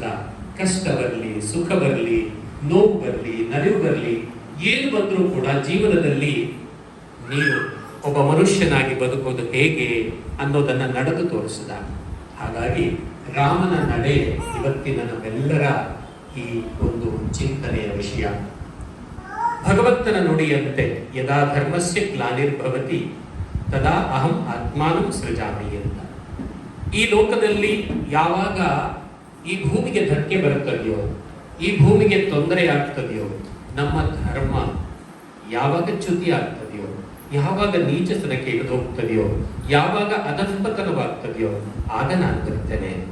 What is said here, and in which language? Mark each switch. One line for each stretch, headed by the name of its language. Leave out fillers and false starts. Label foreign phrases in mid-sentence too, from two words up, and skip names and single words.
Kannada: ಕಷ್ಟ ಬರಲಿ, ಸುಖ ಬರಲಿ, ನೋವು ಬರಲಿ, ನಲಿವು ಬರಲಿ, ಏನು ಬಂದರೂ ಕೂಡ ಜೀವನದಲ್ಲಿ ನೀನು ಒಬ್ಬ ಮನುಷ್ಯನಾಗಿ ಬದುಕೋದು ಹೇಗೆ ಅನ್ನೋದನ್ನ ನಡೆದು ತೋರಿಸಿದ. ಹಾಗಾಗಿ ರಾಮನ ನಡೆ ಇವತ್ತಿನ ನಮ್ಮೆಲ್ಲರ ಈ ಒಂದು ಚಿಂತನೆಯ ವಿಷಯ. ಭಗವಂತನ ನುಡಿಯಂತೆ
Sanskrit: ಯದಾ ಧರ್ಮಸ್ಯ ಗ್ಲಾನಿರ್ಭವತಿ ತದಾ ಅಹಂ ಆತ್ಮಾನಂ ಸೃಜಾಮಿ ಅಂತ.
Kannada: ಈ ಲೋಕದಲ್ಲಿ ಯಾವಾಗ ಈ ಭೂಮಿಗೆ ಧಕ್ಕೆ ಬರುತ್ತದೆಯೋ, ಈ ಭೂಮಿಗೆ ತೊಂದರೆ ಆಗ್ತದೆಯೋ, ನಮ್ಮ ಧರ್ಮ ಯಾವಾಗ ಚ್ಯುತಿ ಆಗ್ತದೆಯೋ, ಯಾವಾಗ ನೀಚತನಕ್ಕೆ ಇಳಿದು ಹೋಗ್ತದೆಯೋ, ಯಾವಾಗ ಅಧಃಪತನವಾಗ್ತದೆಯೋ, ಆಗ ನಾನು ಬರ್ತೇನೆ ಅಂತ.